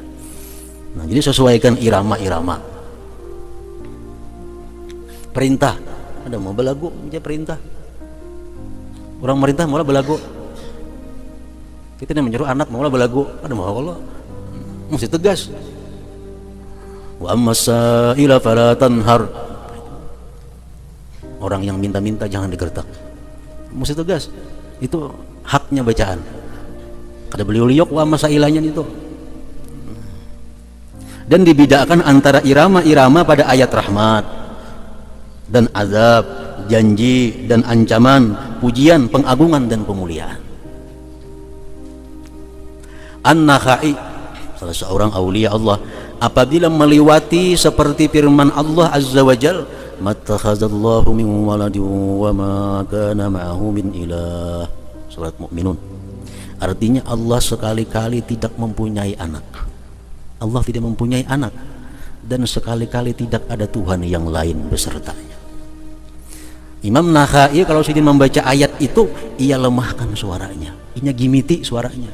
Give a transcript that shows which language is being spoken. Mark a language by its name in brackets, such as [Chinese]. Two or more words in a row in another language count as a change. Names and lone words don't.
[Banjar] Nah, jadi sesuaikan irama-irama. Perintah, ada mau belagu aja perintah. [Indonesian] Orang merintah malah belagu. Kita yang menyuruh anak malah belagu. Ada mau Allah mesti tegas. [Arabic] وأما السائل فلا تنهر. [Indonesian] Orang yang minta-minta jangan digertak, mesti tegas. [Banjar] Itu haknya bacaan. Kada beliau liok wa masailahnya itu. [Indonesian] Dan dibedakan antara irama-irama pada ayat rahmat dan azab, janji dan ancaman, pujian, pengagungan dan pemuliaan. An-Nakhai, salah seorang aulia Allah, apabila melewati seperti firman Allah [Arabic] عز وجل, ما اتخذ الله من ولد وما كان معه من إله. [Indonesian] Surat Mukminun. Artinya Allah sekali-kali tidak mempunyai anak. Allah tidak mempunyai anak dan sekali-kali tidak ada Tuhan yang lain besertanya. Imam Nakhai kalau sedang membaca ayat itu, ia lemahkan suaranya, ia gimiti suaranya.